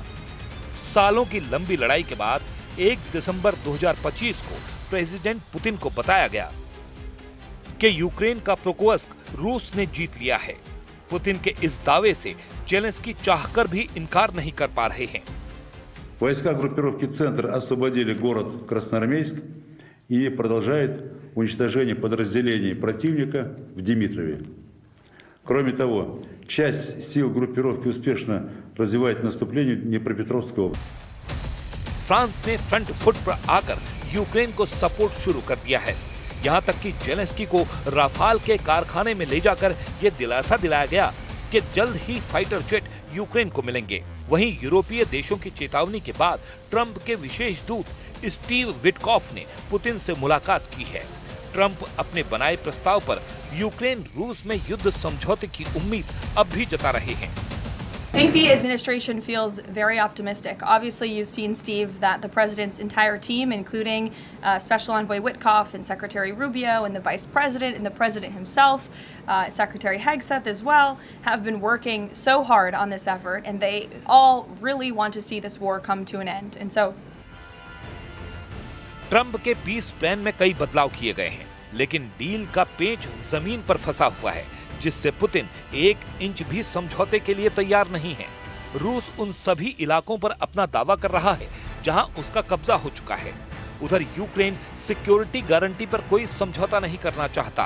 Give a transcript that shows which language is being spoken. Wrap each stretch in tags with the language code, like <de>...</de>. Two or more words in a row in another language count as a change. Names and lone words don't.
<hi>सालों की लंबी लड़ाई के बाद 1 दिसंबर 2025 को प्रेसिडेंट पुतिन को बताया गया कि यूक्रेन का प्रोकोस्क रूस ने जीत लिया है। पुतिन के इस दावे से जेलेंस्की चाहकर भी इनकार नहीं कर पा रहे हैं।</hi> <ru>Войска группировки «Центр» освободили город Красноармейск и продолжает уничтожение подразделений противника в Димитрове. Кроме того, часть сил группировки успешно развивает наступление в Днепропетровской области.</ru> <hi>फ्रांस ने</hi> <en>front foot</en> <hi>पर आकर यूक्रेन को सपोर्ट शुरू कर दिया है। यहाँ तक कि जेलेंस्की को राफाल के कारखाने में ले जाकर ये दिलासा दिलाया गया कि जल्द ही</hi> <en>fighter jet</en> <hi>यूक्रेन को मिलेंगे। वहीं यूरोपीय देशों की चेतावनी के बाद ट्रंप के विशेष दूत स्टीव विटकॉफ ने पुतिन से मुलाकात की है। ट्रंप अपने बनाए प्रस्ताव पर यूक्रेन रूस में युद्ध समझौते की उम्मीद अब भी जता रहे हैं।</hi> <en>I think the administration feels very optimistic. Obviously, you've seen, Steve, that the president's entire team, including Special Envoy Witkoff and Secretary Rubio and the Vice President and the President himself, Secretary Hegseth as well, have been working so hard on this effort, and they all really want to see this war come to an end. And so</en> <hi>ट्रंप के</hi> <en>peace plan</en> <hi>में कई बदलाव किए गए हैं, लेकिन डील का पेंच जमीन पर फंसा हुआ है, जिससे पुतिन 1 इंच भी समझौते के लिए तैयार नहीं है। रूस उन सभी इलाकों पर अपना दावा कर रहा है जहां उसका कब्जा हो चुका है। उधर यूक्रेन</hi> <en>security guarantee</en> <hi>पर कोई समझौता नहीं करना चाहता।</hi>